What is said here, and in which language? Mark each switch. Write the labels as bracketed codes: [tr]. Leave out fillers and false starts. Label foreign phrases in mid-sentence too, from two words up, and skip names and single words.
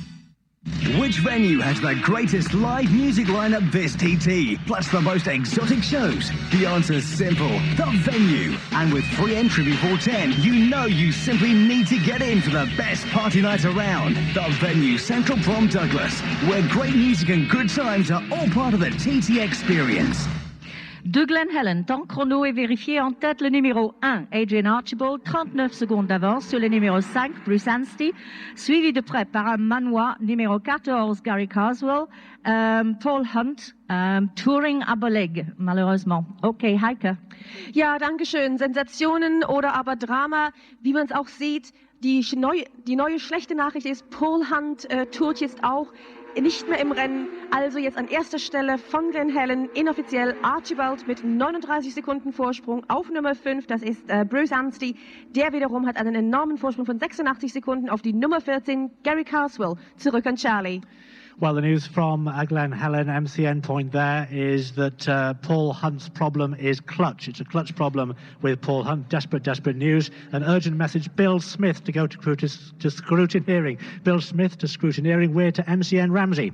[en] Which venue has the greatest live music lineup this TT, plus the most exotic shows? The answer's simple, the venue. And with free entry before 10, you know you simply need to get in for the best party night around. The venue, Central Prom Douglas, where great music and good times are all part of the TT experience. [fr] De Glen Helen, temps chrono est vérifié en tête le numéro 1, Adrian Archibald, 39 secondes d'avance sur le numéro 5, Bruce Anstey, suivi de près par un Manois, numéro 14, Gary Carswell, Paul Hunt, Touring à Boleg, malheureusement. [de] Okay, Heike. Ja, danke schön. Sensationen oder aber Drama, wie man es auch sieht. Die neue schlechte Nachricht ist, Paul Hunt tourt jetzt auch nicht mehr im Rennen, also jetzt an erster Stelle von Glen Helen, inoffiziell Archibald mit 39 Sekunden Vorsprung auf Nummer 5, das ist Bruce Anstey, der wiederum hat einen enormen Vorsprung von 86 Sekunden auf die Nummer 14, Gary Carswell, zurück an Charlie. [en] Well, the news from Glen Helen MCN point there is that Paul Hunt's problem is clutch. It's a clutch problem with Paul Hunt. Desperate news. An urgent message. Bill Smith to go to scrutineering. Bill Smith to scrutineering. We're to MCN Ramsey.